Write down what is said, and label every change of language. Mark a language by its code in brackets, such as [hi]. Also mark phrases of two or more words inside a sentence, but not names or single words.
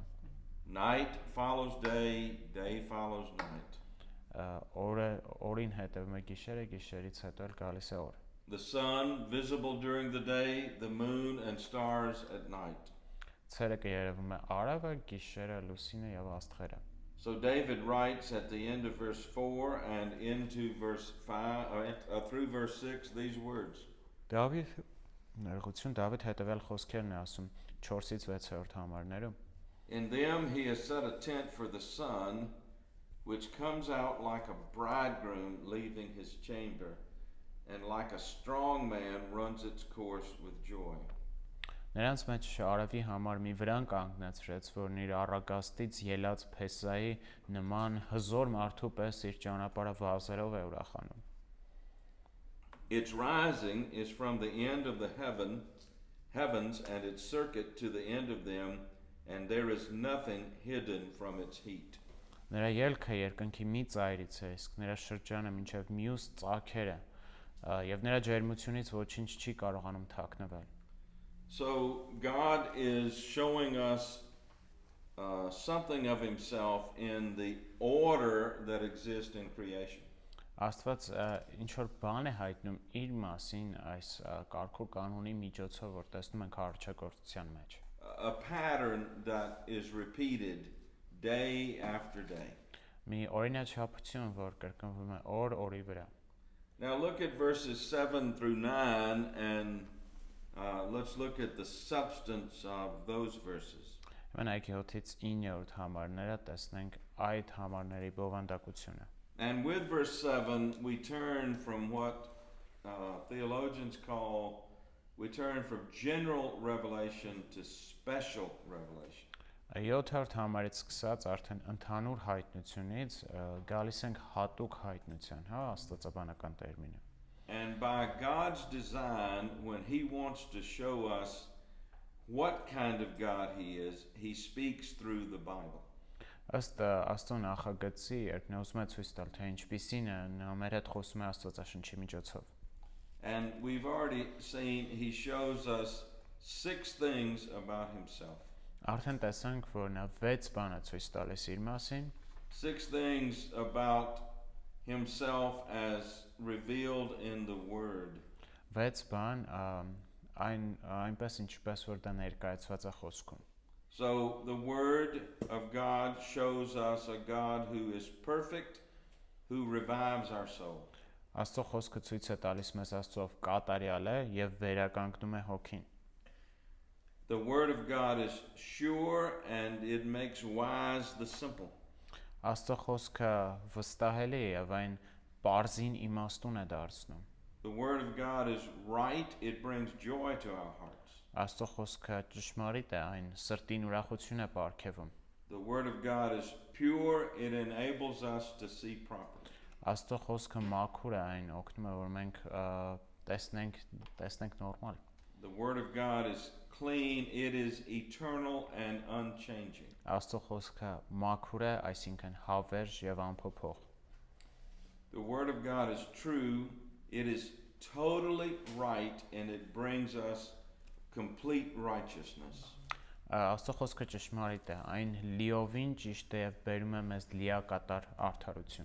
[en] Night follows day, day follows night. [hy] Օրին հետևում է գիշերը, գիշերից հետո էլ գալիս է օր։ [en] The sun visible during the day, the moon and stars at night. [hy] Ցերեկը երևում է արևը, գիշերը լուսինը եւ աստղերը։ [en] So David writes at the end of verse 4 and into verse 5 through verse 6 these words. [hy] Դավիթ հետևյալ խոսքերն է ասում 4-ից 6-րդ համարներում։ [en] In them he has set a tent for the sun, which comes out like a bridegroom leaving his chamber, and like a strong man runs its course with joy. [hy] Նրանց մեջ արևի համար մի վրան կանգնեցրեց, որն իր առագաստից ելած փեսայի նման հզոր մարդու պես իր ճանապարհը վազերով է ուրախանում։ [en] Its rising is from the end of the heavens and its circuit to the end of them, and there is nothing hidden from its heat. [hy] Նրա ելքը երկնքի մի ծայրից է, իսկ նրա շրջանը մինչև մյուս ծագերը, եւ նրա ջերմությունից ոչինչ չի կարողանում թաքնվել։ [en] So God is showing us something of Himself in the order that exists in creation. [hy] Աստված ինչ որ բան է հայտնում իր մասին այս կարգ ու կանոնի միջոցով, որ տեսնում ենք արժեքորդության մեջ։ [en] A pattern that is repeated day after day. [hy] Մի օրինաչափություն, որ կրկնվում է օր օրի վրա։ [en] Now look at verses 7 through 9 and let's look at the substance of those verses. [hy] Մենք 7-ից 9-րդ համարները տեսնենք այդ համարների բովանդակությունը։ [en] And with verse 7 we turn from what theologians call, we turn from general revelation to special revelation. [hy] 7-րդ համարից սկսած արդեն ընդհանուր հայտնությունից գալիս ենք հատուկ հայտնության, հա, աստվածաբանական տերմինը։ [en] And by God's design, when He wants to show us what kind of God he is, he speaks through the Bible. [hy] Ըստ Աստծո նախագծի, երբ նա ուզում է ցույց տալ, թե ինչպիսին է, նա մեր հետ խոսում է Աստվածաշնչի միջոցով։ [en] And we've already seen he shows us 6 things about himself. [hy] Արդեն տեսանք, որ նա 6 բան է ցույց տալիս իր մասին, [en] 6 things about himself as revealed in the Word. [hy] 6 բան այնպես ինչպես որ դա ներկայացված է խոսքում։ [en] So the Word of God shows us a God who is perfect, who revives our soul. [hy] Աստծո խոսքը ցույց է տալիս մեզ Աստծով կատարյալ է եւ վերականգնում է հոգին։ [en] The Word of God is sure and it makes wise the simple. [hy] Աստծո խոսքը վստահելի է եւ այն բարձին իմաստուն է դարձնում։ [en] The Word of God is right, it brings joy to our hearts. [hy] Աստծո խոսքը ճշմարիտ է, այն սրտին ուրախություն է պարգևում։ [en] The Word of God is pure, it enables us to see properly. [hy] Աստծո խոսքը մաքուր է, այն օգնում է որ մենք տեսնենք նորմալ։ [en] The Word of God is clean, it is eternal and unchanging. [hy] Աստծո խոսքը մաքուր է, այսինքն հավերժ եւ անփոփոխ։ [en] The Word of God is true, it is totally right, and it brings us complete righteousness. [hy] Աստծո խոսքը ճշմարիտ է, այն լիովին ճիշտ է եւ բերում է մեզ լիակատար արդարություն։